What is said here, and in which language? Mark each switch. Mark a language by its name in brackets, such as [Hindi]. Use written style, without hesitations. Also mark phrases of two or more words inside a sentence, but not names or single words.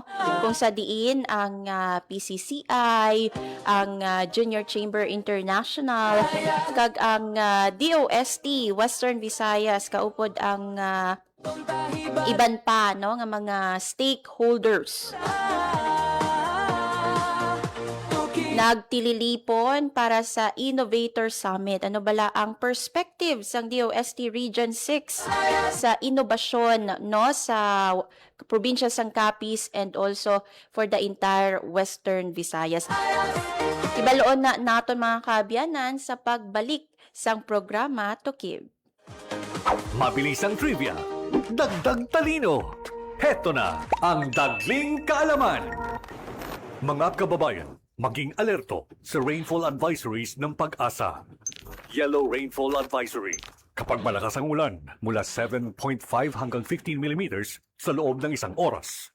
[Hiligaynon] Kung sa diin ang PCCI, ang Junior Chamber International, kag ang DOST Western Visayas kaupod ang iban pa no nga mga stakeholders. Nagtililipon para sa Innovator Summit. Ano bala ang perspective sang DOST Region 6 sa inobasyon no sa probinsya sang Capiz [English] and also for the entire Western Visayas. [Hiligaynon] Ibaloon na naton mga kaabyanan sa pagbalik sang programa Tukib. [Filipino] Mabilis ang trivia, dagdag talino. Heto na ang Dagling Kaalaman. Mga kababayan, maging alerto sa rainfall advisories ng Pag-asa. Yellow Rainfall Advisory. Kapag malakas ang ulan, mula 7.5 hanggang 15 millimeters sa loob ng isang oras.